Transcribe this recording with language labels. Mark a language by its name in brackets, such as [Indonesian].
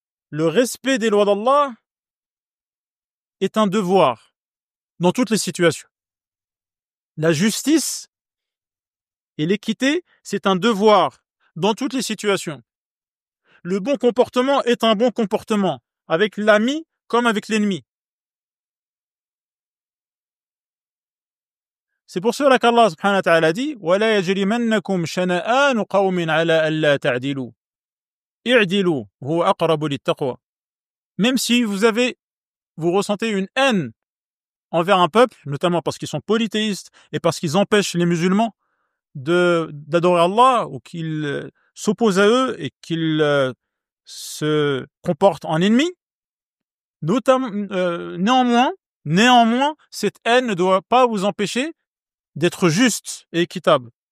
[French] Le respect des lois d'Allah est un devoir dans toutes les situations. La justice et l'équité, c'est un devoir dans toutes les situations. Le bon comportement est un bon comportement, avec l'ami comme avec l'ennemi. C'est pour cela qu'Allah subhanahu wa ta'ala dit [Arabic] وَلَا يَجْرِمَنَّكُمْ شَنَآنُ قَوْمٍ عَلَىٰ أَلَّا تَعْدِلُوا اعْدِلُوا هُوَ أَقْرَبُ لِلتَّقْوَى. [French] Même si vous ressentez une haine envers un peuple, notamment parce qu'ils sont polythéistes et parce qu'ils empêchent les musulmans d'adorer Allah, ou qu'ils s'opposent à eux et qu'ils se comportent en ennemis, néanmoins, cette haine ne doit pas vous empêcher d'être juste et équitable.